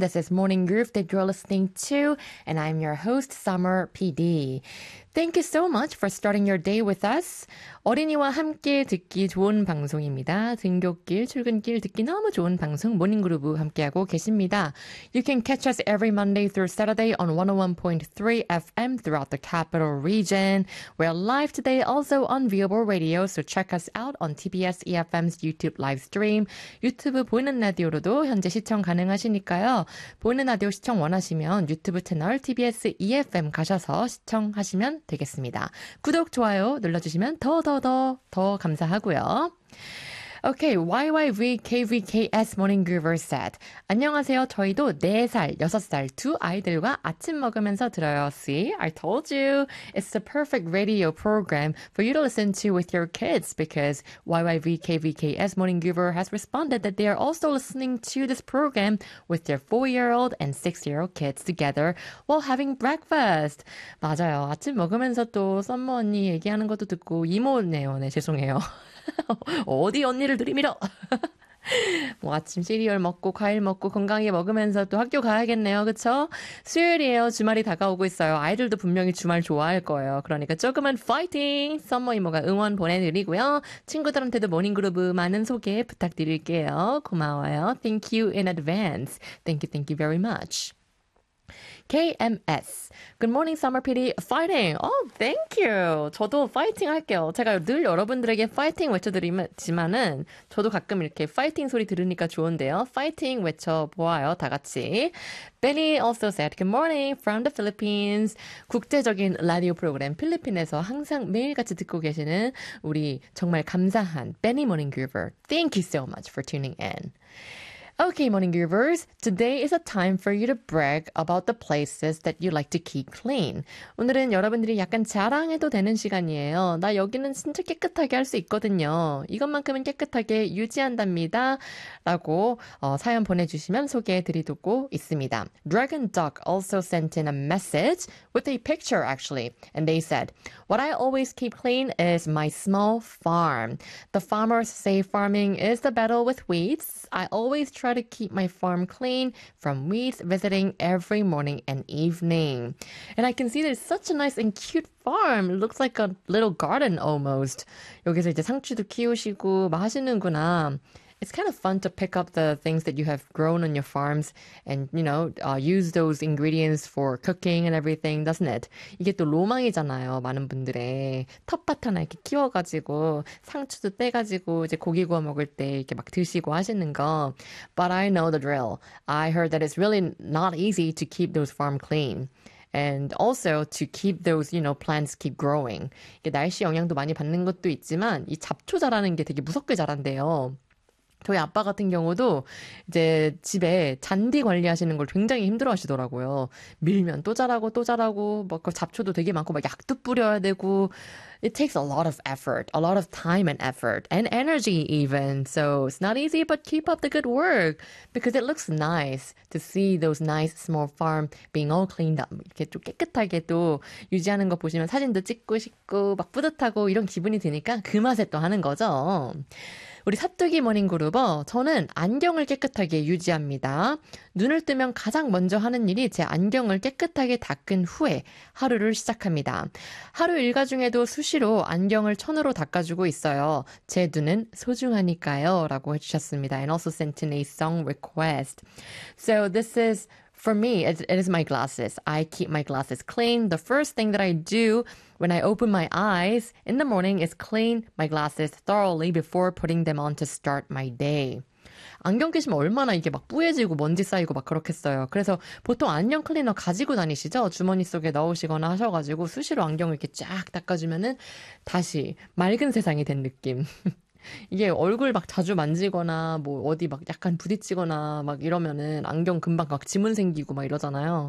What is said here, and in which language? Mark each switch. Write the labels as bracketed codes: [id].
[en] This is Morning Groove that you're listening to, and I'm your host, Summer PD. Thank you so much for starting your day with us. [ko] 어린이와 함께 듣기 좋은 방송입니다. 등교길, 출근길 듣기 너무 좋은 방송 모닝 그루브 함께하고 계십니다. [en] You can catch us every Monday through Saturday on 101.3 FM throughout the capital region. We're live today also on Viewable Radio, so check us out on TBS EFM's YouTube live stream. [ko] 유튜브 보이는 라디오로도 현재 시청 가능하시니까요. 보이는 라디오 시청 원하시면 유튜브 채널 TBS EFM 가셔서 시청하시면 되겠습니다. 구독, 좋아요 눌러주시면 더 감사하고요. [en] Okay, YYVKVKS Morning Groover said, [ko] 안녕하세요. 저희도 4살, 6살 두 아이들과 아침 먹으면서 들어요. [en] See, I told you. It's the perfect radio program for you to listen to with your kids because YYVKVKS Morning Groover has responded that they are also listening to this program with their 4-year-old and 6-year-old kids together while having breakfast. [ko] 맞아요. 아침 먹으면서 또 썸머 언니 얘기하는 것도 듣고 이모네요. 네, 죄송해요. 어디 언니를 들이밀어? 뭐 아침 시리얼 먹고 과일 먹고 건강하게 먹으면서 또 학교 가야겠네요. 그쵸? 수요일이에요. 주말이 다가오고 있어요. 아이들도 분명히 주말 좋아할 거예요. 그러니까 조금은 파이팅! 썸머 이모가 응원 보내드리고요. 친구들한테도 모닝그루브 많은 소개 부탁드릴게요. 고마워요. [en] Thank you in advance. Thank you very much. KMS. Good morning, Summer PD. Fighting. Oh, thank you. [ko] 저도 파이팅 할게요. 제가 늘 여러분들에게 파이팅 외쳐드리지만은 저도 가끔 이렇게 파이팅 소리 들으니까 좋은데요. 파이팅 외쳐보아요. 다 같이. [en] Benny also said, good morning from the Philippines. [ko] 국제적인 라디오 프로그램 필리핀에서 항상 매일같이 듣고 계시는 우리 정말 감사한 Benny Morning Groover. [en] Thank you so much for tuning in. Okay, Morning Groovers, today is a time for you to brag about the places that you like to keep clean. [ko] 오늘은 여러분들이 약간 자랑해도 되는 시간이에요. 나 여기는 진짜 깨끗하게 할 수 있거든요. 이것만큼은 깨끗하게 유지한답니다. 라고 사연 보내주시면 소개해드리고 있습니다. [en] Dragon Duck also sent in a message with a picture, actually. And they said, what I always keep clean is my small farm. The farmers say farming is the battle with weeds. I always try to keep my farm clean from weeds visiting every morning and evening. And I can see there's such a nice and cute farm. It looks like a little garden almost. [ko] 여기서 이제 상추도 키우시고 마시는구나. [en] It's kind of fun to pick up the things that you have grown on your farms and, you know, use those ingredients for cooking and everything, doesn't it? [ko] 이게 또 로망이잖아요, 많은 분들의. 텃밭 하나 이렇게 키워가지고 상추도 떼가지고 이제 고기 구워 먹을 때 이렇게 막 드시고 하시는 거. [en] But I know the drill. I heard that it's really not easy to keep those farm clean. And also to keep those, you know, plants keep growing. [ko] 이게 날씨 영향도 많이 받는 것도 있지만 이 잡초 자라는 게 되게 무섭게 자란대요. 저희 아빠 같은 경우도 이제 집에 잔디 관리하시는 걸 굉장히 힘들어 하시더라고요. 밀면 또 자라고 막 그 잡초도 되게 많고 막 약도 뿌려야 되고 [en] It takes a lot of effort, a lot of time and effort and energy even. So it's not easy, but keep up the good work because it looks nice to see those nice small farm being all cleaned up. [ko] 이렇게 좀 깨끗하게 또 유지하는 거 보시면 사진도 찍고 싶고 막 뿌듯하고 이런 기분이 드니까 그 맛에 또 하는 거죠. 우리 사뚜기 모닝그루버, 저는 안경을 깨끗하게 유지합니다. 눈을 뜨면 가장 먼저 하는 일이 제 안경을 깨끗하게 닦은 후에 하루를 시작합니다. 하루 일과 중에도 수시로 안경을 천으로 닦아주고 있어요. 제 눈은 소중하니까요. 라고 해주셨습니다. [en] And also sent in a song request. So this is, for me, it is my glasses. I keep my glasses clean. The first thing that I do when I open my eyes in the morning is clean my glasses thoroughly before putting them on to start my day. [ko] 안경 끼시면 얼마나 이게 막 뿌얘지고 먼지 쌓이고 막 그렇겠어요. 그래서 보통 안경 클리너 가지고 다니시죠? 주머니 속에 넣으시거나 하셔가지고 수시로 안경을 이렇게 쫙 닦아주면은 다시 맑은 세상이 된 느낌. 이게 얼굴 막 자주 만지거나 뭐 어디 막 약간 부딪히거나 막 이러면은 안경 금방 막 지문 생기고 막 이러잖아요.